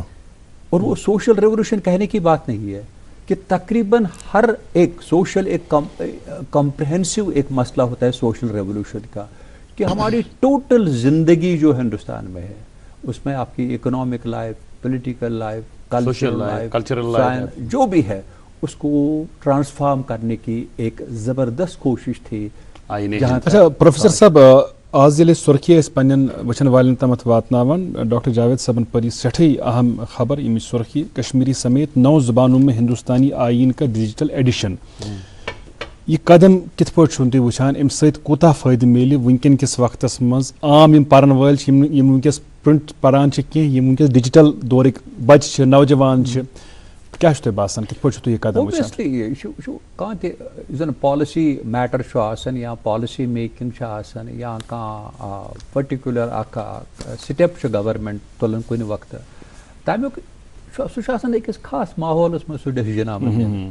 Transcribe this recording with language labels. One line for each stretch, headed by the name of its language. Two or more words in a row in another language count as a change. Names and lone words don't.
Urdu: اور وہ
English: social revolution
Urdu: کہنے کی بات نہیں ہے کہ تقریباً ہر ایک سوشل ایک کمپریہنسو ایک مسئلہ ہوتا ہے
English: social revolution
Urdu: کا, کہ ہماری ٹوٹل زندگی جو ہندوستان میں ہے اس میں آپ کی
English: economic life, political life, cultural life
Urdu: جو بھی ہے اس کو ٹرانسفارم کرنے کی ایک زبردست کوشش تھی. اچھا پروفیسر صاحب,
Kashmiri: آز ییٚلہِ سُرخی أسۍ پنٛنٮ۪ن وٕچھن والٮ۪ن تامَتھ واتناوان, ڈاکٹر جاوید صٲبن پر یہ سٮ۪ٹھٕے اہم خبر ییٚمِچ سُرخی
Urdu: کشمیری سمیت 9 زبانوں میں ہندوستانی آئین کا ڈیجیٹل ایڈیشن.
Kashmiri: یہ قدم کت پٲٹھۍ چھُو تُہۍ وٕچھان, اَمہِ سۭتۍ کوٗتاہ فٲیدٕ میلہِ وٕنکٮ۪ن کِس وقتس منٛز عام یِم پرن وٲلۍ چھِ, یِم وٕنکٮ۪س پرنٹ پران چھِ کینٛہہ, یِم وٕنکٮ۪س ڈیجیٹل دورٕکۍ بچہِ چھِ, نوجوان چھِ, کیٛاہ چھُ تۄہہِ باسان کِتھ پٲٹھۍ چھُو تُہۍ یہِ قدم وٕچھان؟ یہ کانٛہہ تہِ یُس زن
English: policy matter
Kashmiri: چھُ آسان یا
English: policy making
Kashmiri: چھِ آسان یا کانٛہہ پٔرٹِکیوٗلر اکھ سٹیپ چھُ گورمنٹ تُلان کُنہِ وقتہٕ, تمیُک سُہ چھُ آسان أکِس خاص ماحولس منٛز سُہ ڈیسیجن آمُت دِنہٕ.